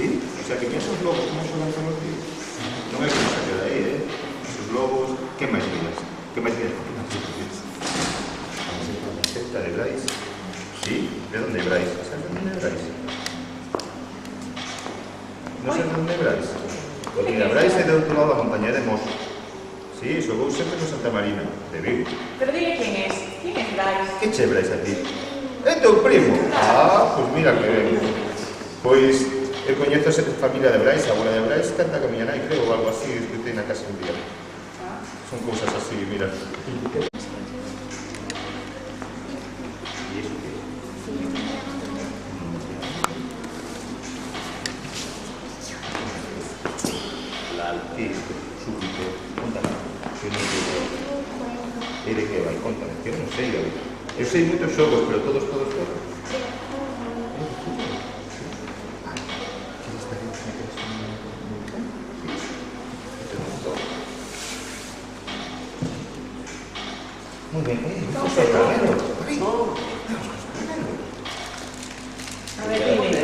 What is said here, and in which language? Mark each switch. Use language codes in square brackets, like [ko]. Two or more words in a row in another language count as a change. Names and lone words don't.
[es] O sea, que mira esos globos, ¿cómo se lanzan los tíos? No es que no se quede ahí, ¿eh? Esos globos... ¿Qué más miras? ¿Qué más miras? ¿Camiseta de Bryce? ¿Sí? ¿De dónde Bryce? ¿Sabes de dónde Bryce? No sé de dónde Bryce. Pues mira, [gl] Bryce é de outro lado da montaña de Mos. Sí, xogou sempre no Santa Marina, de Vigo. [es] Pero dile quién es. ¿Quién es Bryce? [gl] Que che Bryce a ti? É teu primo? Ah, pois mira que ben. Pois, eu coñezo a familia de Bryce, a abuela de Bryce, canta con miña nai, creo, ou algo así, escutei na casa un día. Son cousas así, mira. E iso que? Alquiste, súbito, contame, que non sei. E de que vai, contame, que non sei, David. Eu sei moitos xogos, pero todos. [es] Muy bien, vamos a caramelo. A ver, dile.